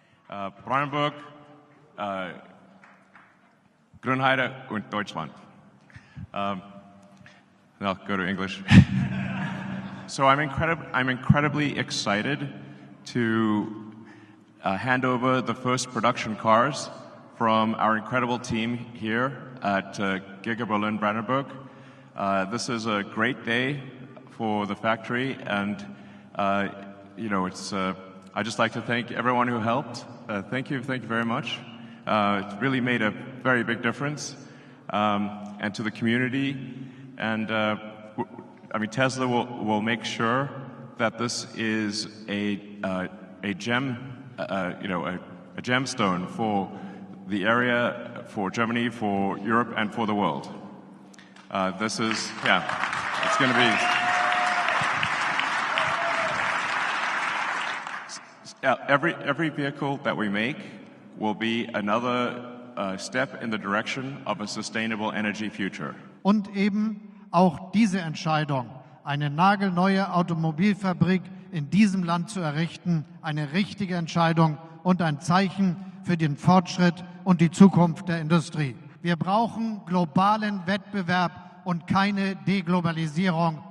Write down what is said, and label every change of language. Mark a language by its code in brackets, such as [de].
[de] Brandenburg, Grünheide und Deutschland. [en] I'll go to English. So I'm incredibly excited to hand over the first production cars from our incredible team here at Giga Berlin Brandenburg. This is a great day for the factory, and it's. I'd just like to thank everyone who helped. Thank you very much. It really made a very big difference, and to the community. And Tesla will make sure that this is a gemstone for the area, for Germany, for Europe, and for the world. It's going to be. Every vehicle that we make will be another step in the direction of a sustainable energy future. [de] Und eben auch diese Entscheidung, eine nagelneue Automobilfabrik in diesem Land zu errichten, eine richtige Entscheidung und ein Zeichen für den Fortschritt und die Zukunft der Industrie. Wir brauchen globalen Wettbewerb und keine Deglobalisierung.